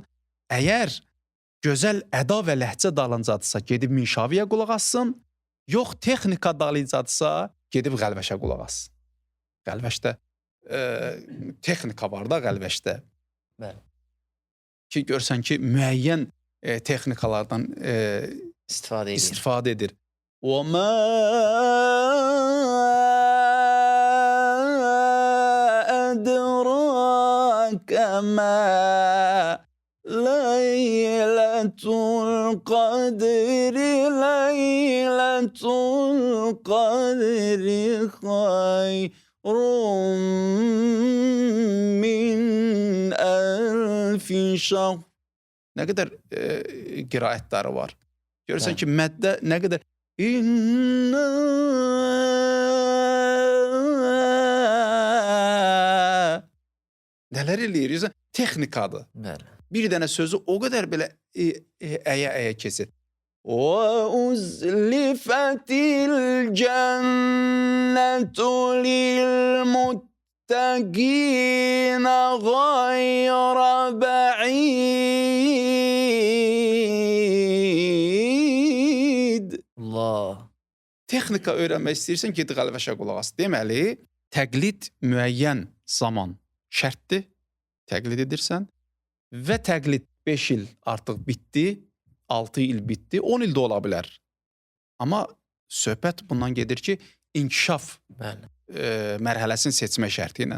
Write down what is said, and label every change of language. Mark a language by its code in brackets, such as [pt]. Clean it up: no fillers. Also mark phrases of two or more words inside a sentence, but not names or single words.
[az] Əgər gözəl əda və ləhcə dalıncadısa, gedib Minşaviyə qulaq assın, yox texnika dalıcadırsa, gedib Qəlvəşə qulaq assın. Qəlvəşdə texnika var da Qəlvəşdə. Bəli. Ki, görsən ki, müəyyən texnikalardan İstifadə edir. [ar] وَمَا أَدْرَاكَ مَا لَيْلَةُ الْقَدْرِ لَيْلَةُ الْقَدْرِ خَيْرٌ مِّنْ أَلْفِ شَهْرٍ. [az] Nə qədər qiraətləri var. Görürsən ki, məddə nə qədər nələr eləyir? Texnikadır. Bəli. Bir dənə sözü o qədər belə əyə keçir. [ar] وَأُزْلِفَتِ الْجَنَّةُ لِلْمُتَّقِينَ غَيْرَ بَعِيدٍ. [az] Allah. Texnika öyrənmək istəyirsən, get Qəlvəşə qulaq as. Deməli, təqlid müəyyən zaman şərtdir. Təqlid edirsən və təqlid 5 il artıq bitdi, 6 il bitdi, 10 il də ola bilər. Amma söhbət bundan gedir ki, inkişaf mərhələsini seçmə şərti ilə.